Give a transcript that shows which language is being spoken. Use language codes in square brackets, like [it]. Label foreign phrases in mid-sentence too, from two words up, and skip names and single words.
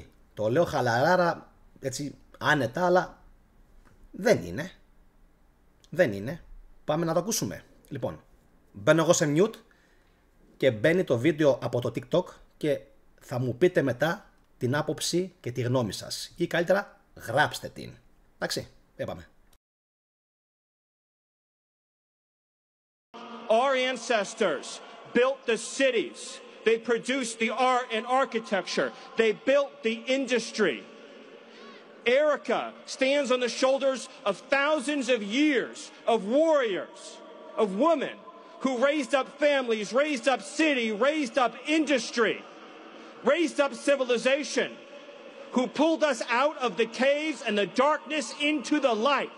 [el] Το λέω χαλαράρα, έτσι άνετα, αλλά δεν είναι. Δεν είναι. Πάμε να το ακούσουμε. Λοιπόν, μπαίνω εγώ σε mute και μπαίνει το βίντεο από το TikTok και θα μου πείτε μετά την άποψη και τη γνώμη σας. Ή καλύτερα γράψτε την. Εντάξει, πάμε. [en] Our ancestors built the cities. They produced the art and architecture. They built the industry. Erica stands on the shoulders of thousands of years of warriors, of women who raised up families, raised up city, raised up industry, raised up civilization, who pulled us out of the caves and the darkness into the light.